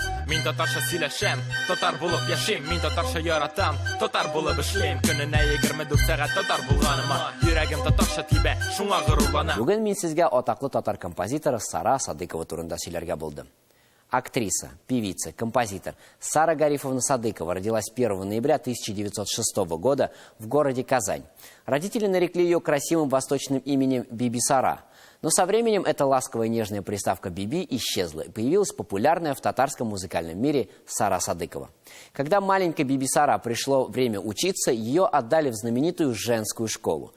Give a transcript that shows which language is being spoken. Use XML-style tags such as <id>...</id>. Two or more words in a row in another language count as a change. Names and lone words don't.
<tt>Мин татарша сөйләшәм, татар булып яшим. Мин татарша яратам, татар булып эшлим. Көненә 24 сәгать татар булганыма, йөрәгем татарша тибә, шуңа горурланам. Бүген мин сезгә атаклы татар композиторы Сара Садыкова турында сөйләргә булдым.</tt> <ru>Актриса, певица, композитор Сара Гарифовна Садыкова родилась 1 ноября 1906 года в городе Казань. Родители нарекли ее красивым восточным именем Биби Сара. Но со временем эта ласковая нежная приставка «Биби» исчезла, и появилась популярная в татарском музыкальном мире Сара Садыкова. Когда маленькой Биби Сара пришло время учиться, ее отдали в знаменитую женскую школу.</ru>